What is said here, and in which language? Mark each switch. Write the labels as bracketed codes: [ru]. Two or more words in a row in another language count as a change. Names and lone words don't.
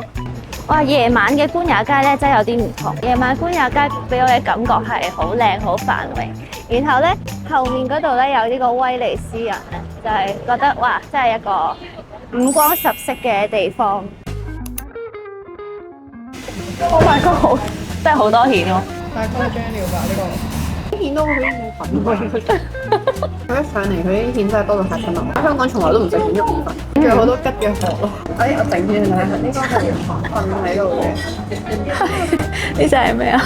[yue] 哇！夜晚嘅官也街咧真係有啲唔同，夜晚官也街俾我嘅感覺係好靚好繁榮，然後咧後面嗰度咧有呢個威尼斯人咧，就係覺得哇，真係一個五光十色嘅地方。 [en] Oh my god！ [yue] 真係好多蜆咯〜 太誇張了吧呢個！啲蜆都好似粉，佢一上嚟佢啲蜆真係多到嚇親我。香港從來都唔食蜆肉意粉，仲有好多吉嘅殼咯。哎，我整先啦，呢個係瞓喺度嘅。呢隻係咩啊？